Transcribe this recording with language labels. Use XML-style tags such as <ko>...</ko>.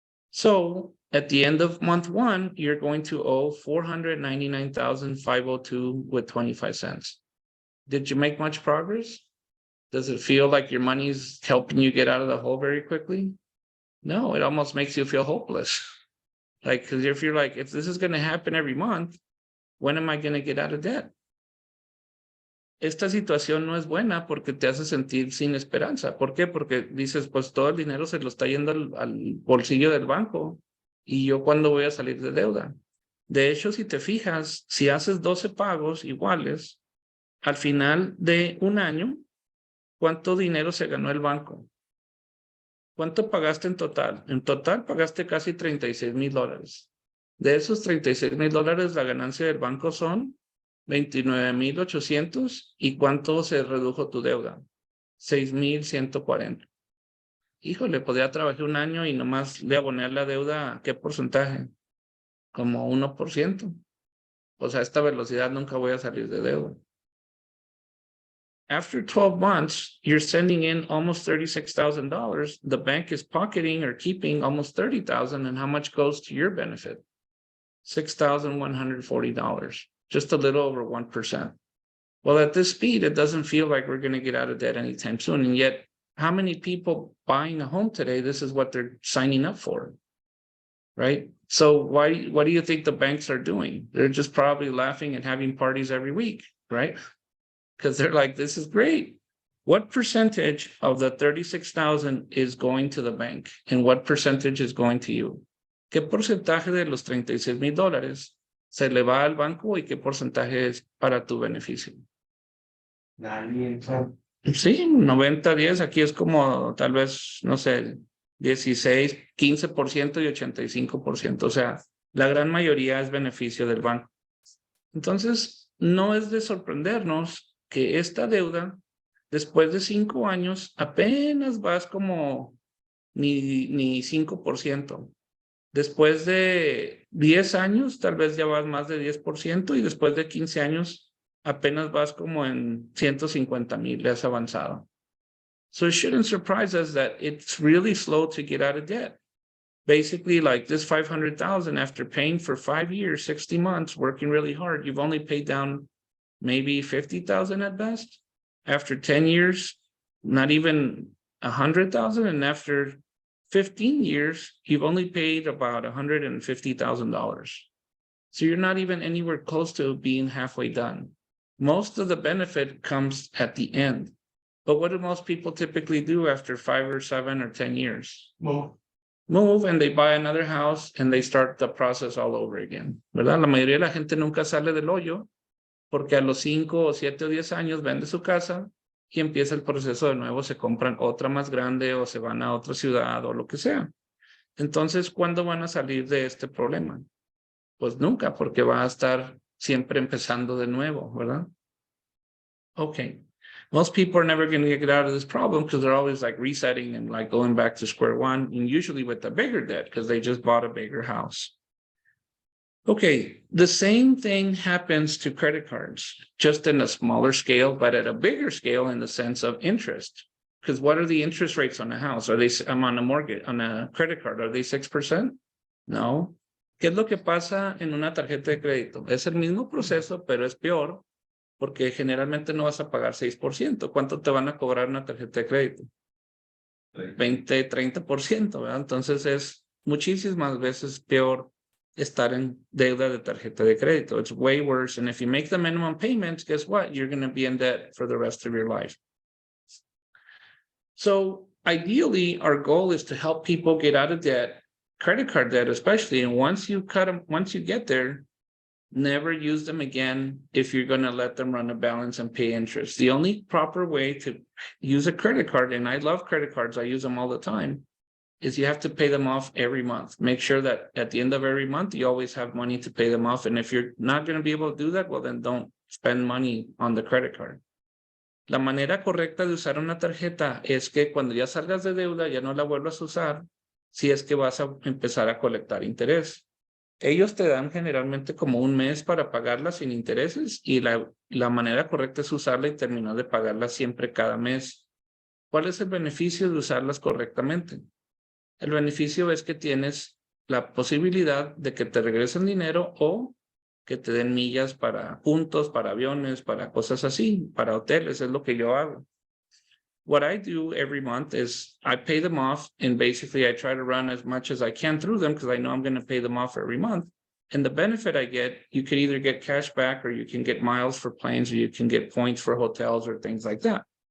<en>So at the end of month one, you're going to owe $499,502.25. Did you make much progress? Does it feel like your money's helping you get out of the hole very quickly? No, it almost makes you feel hopeless. Like, because if you're like, if this is going to happen every month, when am I going to get out of debt?</en> <es>Esta situación no es buena porque te hace sentir sin esperanza. ¿Por qué? Porque dices, pues todo el dinero se lo está yendo al bolsillo del banco y yo cuándo voy a salir de deuda. De hecho, si te fijas, si haces 12 pagos iguales, al final de un año, ¿cuánto dinero se ganó el banco? ¿Cuánto pagaste en total? En total pagaste casi $36,000. De esos $36,000, la ganancia del banco son 29,800. ¿Y cuánto se redujo tu deuda? 6,140. Híjole, podría trabajar un año y nomás le aboné la deuda, ¿qué porcentaje? Como 1%. O sea, a esta velocidad nunca voy a salir de deuda.</es> <en>after 12 months, you're sending in almost $36,000. The bank is pocketing or keeping almost $30,000. And how much goes to your benefit? $6,140, just a little over 1%. Well, at this speed, it doesn't feel like we're going to get out of debt anytime soon. And yet, how many people buying a home today, this is what they're signing up for, right? So what do you think the banks are doing? They're just probably laughing and having parties every week, right? Because they're like, this is great. What percentage of the 36,000 is going to the bank? And what percentage is going to you?</en> <es>¿Qué porcentaje de los $36,000 se le va al banco y qué porcentaje es para tu beneficio? Sí, 90-10, aquí es como tal vez, no sé, 16, 15% y 85%. O sea, la gran mayoría es beneficio del banco. Entonces, no es de sorprendernos que esta deuda, después de 5 años, apenas vas como ni 5%. Después de 10 años, tal vez ya vas más de 10%, y después de 15 años, apenas vas como en 150,000, le has avanzado.</es> <en>So it shouldn't surprise us that it's really slow to get out of debt. Basically, like this 500,000, after paying for 5 years, 60 months, working really hard, you've only paid down maybe 50,000 at best. After 10 years, not even 100,000, and after 15 years, you've only paid about $150,000. So you're not even anywhere close to being halfway done. Most of the benefit comes at the end. But what do most people typically do after 5 or 7 or 10 years? Move, and they buy another house and they start the process all over again, ¿verdad?</en> <es>La mayoría de la gente nunca sale del hoyo porque a los 5 o 7 o 10 años vende su casa y empieza el proceso de nuevo, se compran otra más grande o se van a otra ciudad o lo que sea. Entonces, ¿cuándo van a salir de este problema? Pues nunca, porque va a estar siempre empezando de nuevo, ¿verdad?</es> <en>Okay. Most people are never going to get out of this problem because they're always like resetting and like going back to square one, and usually with a bigger debt because they just bought a bigger house. Okay, the same thing happens to credit cards, just in a smaller scale, but at a bigger scale in the sense of interest. Because what are the interest rates on a house? Are they, I'm on a mortgage, on a credit card, are they 6%? No.</en> <es>¿Qué es lo que pasa en una tarjeta de crédito? Es el mismo proceso, pero es peor, porque generalmente no vas a pagar 6%. ¿Cuánto te van a cobrar una tarjeta de crédito? 20, 30%, ¿verdad? Entonces es muchísimas veces peor estar en deuda de tarjeta de crédito.</es> <en>It's way worse. And if you make the minimum payments, guess what? You're going to be in debt for the rest of your life. So ideally, our goal is to help people get out of debt, credit card debt especially. And once you cut them, once you get there, never use them again if you're going to let them run a balance and pay interest. The only proper way to use a credit card, and I love credit cards, I use them all the time, is you have to pay them off every month. Make sure that at the end of every month, you always have money to pay them off. And if you're not going to be able to do that, well, then don't spend money on the credit card.</en> <es>La manera correcta de usar una tarjeta es que cuando ya salgas de deuda, ya no la vuelvas a usar, si es que vas a empezar a colectar interés. Ellos te dan generalmente como un mes para pagarla sin intereses, y la manera correcta es usarla y terminar de pagarla siempre cada mes. ¿Cuál es el beneficio de usarlas correctamente? El beneficio es que tienes la posibilidad de que te regresen dinero o que te den millas para puntos, para aviones, para cosas así, para hoteles. Es lo que yo hago.</es> <en>What I do every month is I pay them off, and basically I try to run as much as I can through them because I know I'm going to pay them off every month. And the benefit I get, you can either get cash back, or you can get miles for planes, or you can get points for hotels or things like that.</en>